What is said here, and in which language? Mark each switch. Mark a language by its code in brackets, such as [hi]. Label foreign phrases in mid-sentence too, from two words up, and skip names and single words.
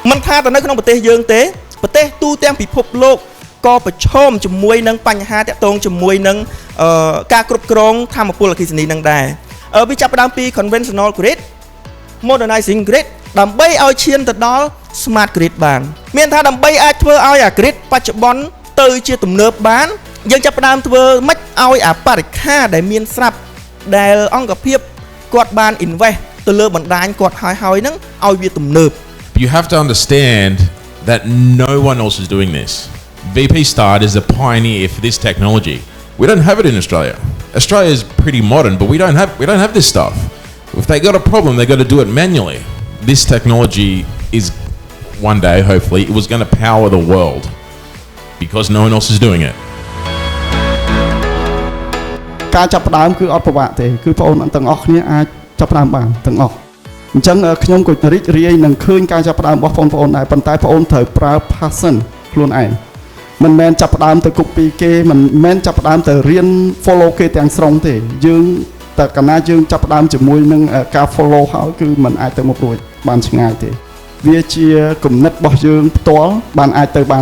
[km] ថាតែនៅក្នុងប្រទេសយើងទេប្រទេសទូទាំងពិភពលោកក៏ប្រឈមជាមួយនឹងបញ្ហាតាក់ទងជាមួយនឹងការគ្រប់គ្រងធម្មពលអគ្គិសនីនឹងដែរវាចាប់ផ្ដើមពី [en] conventional grid modernizing grid [km] ដើម្បីឲ្យឈានទៅដល់ [en] smart grid [km] បានមានថាដើម្បីអាចធ្វើឲ្យអា grid បច្ចុប្បន្នទៅជាទំនើបបានយើងចាប់ផ្ដើមធ្វើម៉េចឲ្យអាបរិក្ខារដែលមានស្រាប់ដែលអង្គភាពគាត់បាន invest ទៅលើបណ្ដាញគាត់ហើយហ្នឹងឲ្យវាទំនើប [en] You have to understand that no one else is doing this. VP.Start is a pioneer for this technology. We don't have it in Australia. Australia is pretty modern, but we don't have this stuff. If they got a problem, they got to do it manually. This technology is one day, hopefully, it was going to power the world because no one else is doing it. [km] ការចាប់ផ្ដើមគឺអត់ពិបាកទេគឺបងប្អូនទាំងអស់គ្នាអាចចាប់ផ្ដើមបានទាំងអស់អញ្ចឹងខ្ញុំក៏រីករាយនឹងឃើញការចាប់ផ្ដើមរបស់បងប្អូនដែរប៉ុន្តែបងប្អូនត្រូវប្រើ passion ខ្លួនឯងមិនមែនចាប់ផ្ដើមទៅគប់ពីគេមិនមែនចាប់ផ្ដើមទៅរៀន follow គេទាំងស្រុងទេយើងតែកាលណាយើងចាប់ផ្ដើមជាមួយនឹងការ follow ហើយគឺมันអាចទៅមុខរួចបានឆ្ងាយទេវាជាគំនិតរបស់យើងផ្ទាល់បានអាចទៅបាន